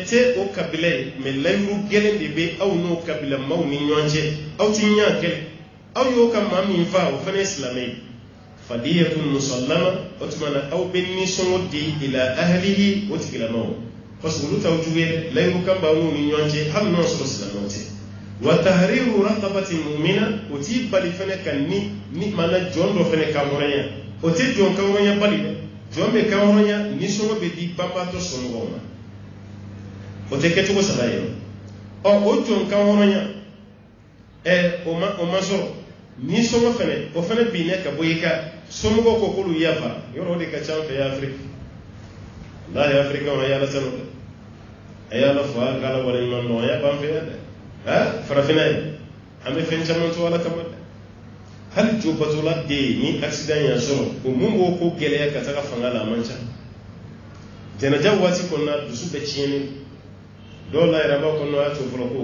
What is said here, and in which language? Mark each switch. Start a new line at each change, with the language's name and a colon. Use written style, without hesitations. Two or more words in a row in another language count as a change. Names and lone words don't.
Bambara: tɛ o kabila ye mais layiru gɛlɛn de bɛ aw n'o kabila maaw ni ɲɔgɔn cɛ aw ti ɲɛ kɛlɛ aw y'o ka maa min fa o fana ye silamɛ ye
Arabic: فدية مسلمة
Bambara: o tuma na aw bɛ nisɔngɔ di
Arabic: إلى أهله
Bambara: o tigilamaw
French: parce que
Bambara: olu t'aw jugu ye layiru kan b'aw n'u ni ɲɔgɔn cɛ hali n'o sɔrɔ silamɛw tɛ
Arabic: وتحرير رقبة مؤمنة
Bambara: o t'i bali fɛnɛ ka ni mana jɔn dɔ fɛnɛ kan hɔrɔnya o tɛ jɔn kan hɔrɔnya bali dɛ jɔn bɛ kan hɔrɔnya nisɔngɔ bɛ di banbaatɔ somɔgɔw ma o tɛ kɛcogo saba ye o jɔn kan hɔrɔnya o ma sɔrɔ nisɔngɔ fɛnɛ o fɛnɛ binnen ka bɔ i ka somɔgɔw ko k'olu yafa yɔrɔ o de ka ca an fɛ yan Afiriki wallahi Afirikɛnw a y'Ala tanu dɛ a y'Ala fo a k'Ala waleɲuman dɔn a y'a ban fɛ yan dɛ farafinna ye an bɛ fɛn caman to Ala kama dɛ hali jobatola den ni accident y'a sɔrɔ o mun b'o ko gɛlɛya ka taga fanga la a man ca jɛnɛja waati kɔnɔna dusu bɛ tiɲɛni dɔw la yɛrɛ b'a kɔnɔ a y'a to fɔlɔ k'o